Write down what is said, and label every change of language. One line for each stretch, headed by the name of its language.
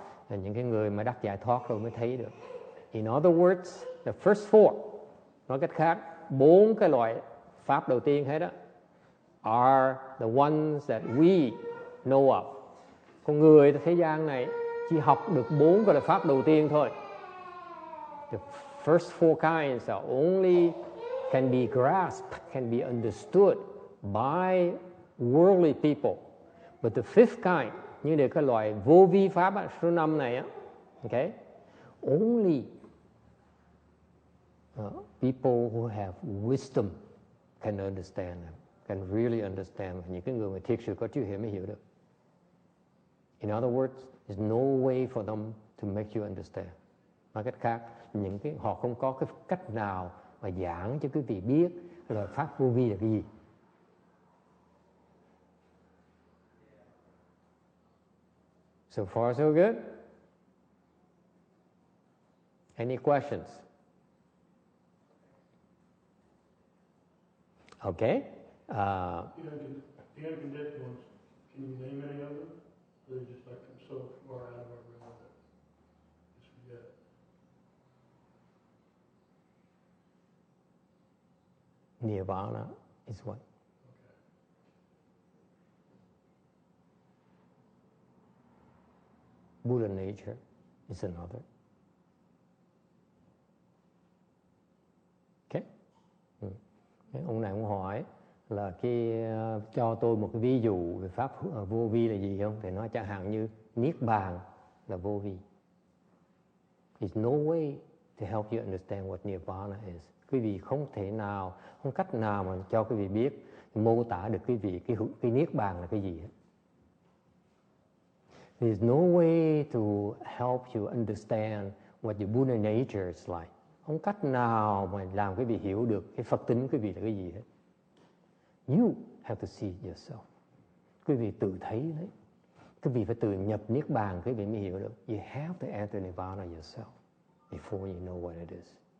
Vietnamese: Là những cái người mà đắc giải thoát rồi mới thấy được.
English: In other words, the first four,
Vietnamese: nói cách khác, 4 cái loại pháp đầu tiên hết đó,
English: are the ones that we know of.
Vietnamese: Con người thế gian này chỉ học được 4 cái loại pháp đầu tiên thôi.
English: The first four kinds are only can be grasped, can be understood by worldly people. But the fifth kind,
Vietnamese: như là cái loại vô vi pháp số 5 này á,
English: okay, only people who have wisdom can understand them, can really understand.
Vietnamese: Những cái người mà thiệt sự có trí huệ mới hiểu được.
English: In other words, there's no way for them to make you understand.
Vietnamese: Nói cách khác, họ không có cái cách nào mà giảng cho quý vị biết là pháp vô vi là cái gì.
English: So far, so good. Any questions? Okay. The unconditioned ones, can you name any of them? Or they just like so far out of our realm that just forget? Nirvana is one. Okay. Buddha nature is another. Okay.
Vietnamese: Ông này ông hỏi là cho tôi một cái ví dụ về pháp vô vi là gì không? Thì nói chẳng hạn như niết bàn là vô vi.
English: There's no way to help you understand what nirvana is.
Vietnamese: Quý vị không cách nào mà cho quý vị biết, mô tả được quý vị cái niết bàn là cái gì hết.
English: There's no way to help you understand what your Buddha nature is like.
Vietnamese: Không cách nào mà làm quý vị hiểu được cái Phật tính quý vị là cái gì hết.
English: You have to see yourself.
Vietnamese: Quý vị tự thấy đấy. Quý vị phải tự nhập niết bàn quý vị mới hiểu được.
English: You have to enter nirvana yourself before you know what it is.